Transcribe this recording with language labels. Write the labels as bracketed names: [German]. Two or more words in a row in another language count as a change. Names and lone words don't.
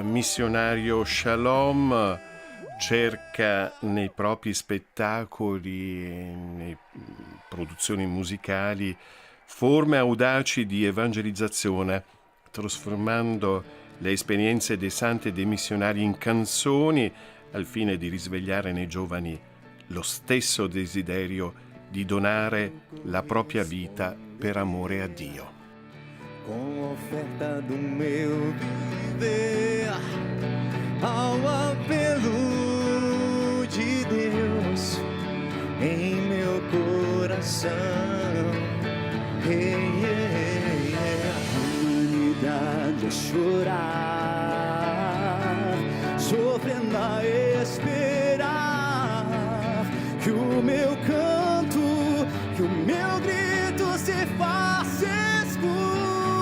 [Italian] missionario Shalom cerca nei propri spettacoli e nelle produzioni musicali forme audaci di evangelizzazione, trasformando le esperienze dei santi e dei missionari in canzoni al fine di risvegliare nei giovani lo stesso desiderio di donare la propria vita per amore a Dio. [Portuguese] Com oferta do meu viver ao apelo de Deus em meu coração. A humanidade a chorar, sofrendo a esperar que o meu canto, que o meu grito se faça escutar.